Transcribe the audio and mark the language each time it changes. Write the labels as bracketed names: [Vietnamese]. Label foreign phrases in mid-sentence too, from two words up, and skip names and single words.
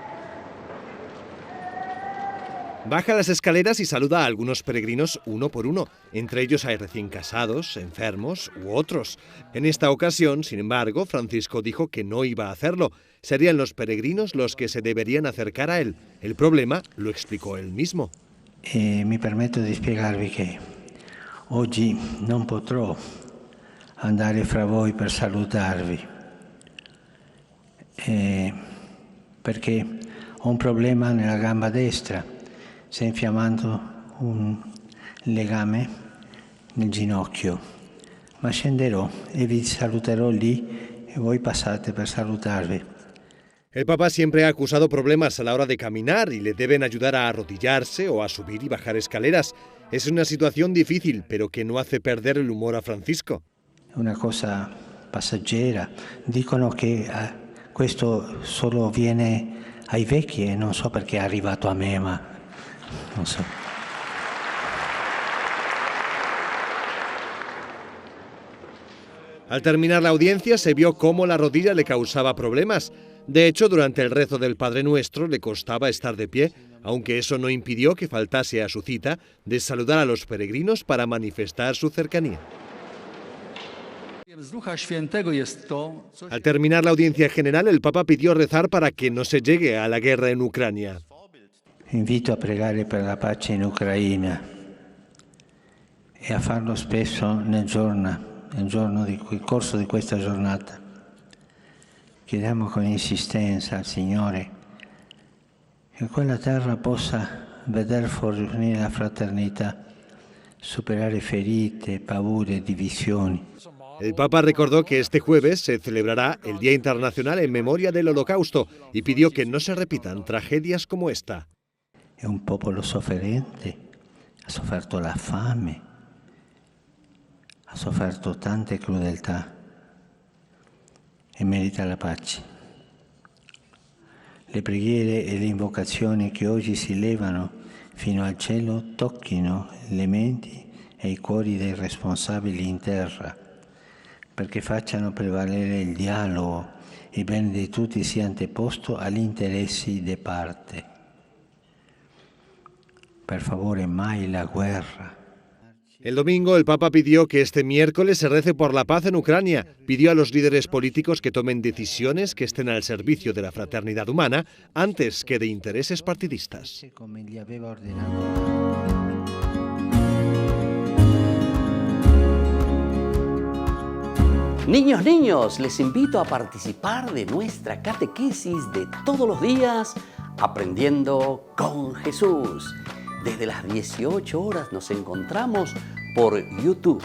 [Spanish] Baja las escaleras y saluda a algunos peregrinos uno por uno. Entre ellos hay recién casados, enfermos u otros. En esta ocasión, sin embargo, Francisco dijo que no iba a hacerlo. Serían los peregrinos los que se deberían acercar a él. El problema lo explicó él mismo. [Italian] Mi permetto di spiegarvi che oggi non potrò andare fra voi per salutarvi, perché ho un problema nella gamba destra, si è infiammando un legame nel ginocchio, ma scenderò e vi saluterò lì e voi passate per salutarvi. [Spanish] El Papa siempre ha acusado problemas a la hora de caminar y le deben ayudar a arrodillarse o a subir y bajar escaleras. Es una situación difícil, pero que no hace perder el humor a Francisco. [Italian] Una cosa passeggera. Dicono che questo solo viene ai vecchi e non so perché è arrivato a me, ma non so. [Spanish] Al terminar la audiencia se vio cómo la rodilla le causaba problemas. De hecho, durante el rezo del Padre Nuestro le costaba estar de pie, aunque eso no impidió que faltase a su cita de saludar a los peregrinos para manifestar su cercanía. Al terminar la audiencia general, el Papa pidió rezar para que no se llegue a la guerra en Ucrania. [Italian] Invito a pregare per la pace in Ucraina e a farlo spesso nel giorno il corso di questa giornata. Chiediamo con insistenza al Signore che quella terra possa veder fornire la fraternità, superare ferite, paure, divisioni. [Spanish] El Papa recordó que este jueves se celebrará el Día Internacional en Memoria del Holocausto y pidió que no se repitan tragedias como esta. [Italian] È un popolo sofferente, ha sofferto la fame, ha sofferto tante crudeltà e merita la pace. Le preghiere e le invocazioni che oggi si levano fino al cielo tocchino le menti e i cuori dei responsabili in terra, perché facciano prevalere il dialogo e il bene di tutti sia anteposto agli interessi di parte. Per favore, mai la guerra. [Spanish] El domingo el Papa pidió que este miércoles se rece por la paz en Ucrania. Pidió a los líderes políticos que tomen decisiones que estén al servicio de la fraternidad humana antes que de intereses partidistas. [Italian] Come gli aveva ordinato. [Spanish] Niños, niños, les invito a participar de nuestra catequesis de todos los días, Aprendiendo con Jesús. Desde las 18 horas nos encontramos por YouTube.